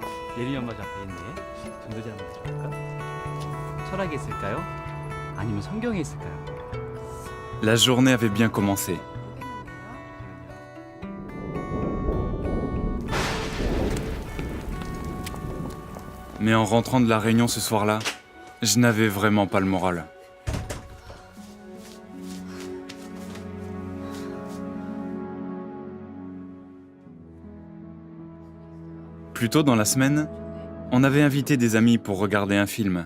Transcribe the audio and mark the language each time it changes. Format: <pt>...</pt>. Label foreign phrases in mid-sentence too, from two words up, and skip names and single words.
<ko>예린이 엄마 저 앞에 있네. 전도지 한번 해줄까? 철학에 있을까요? 아니면 성경에 있을까요?</ko> <fr>La journée avait bien commencé. Mais en rentrant de la réunion ce soir-là, je n'avais vraiment pas le moral. Plus tôt dans la semaine, on avait invité des amis pour regarder un film.</fr>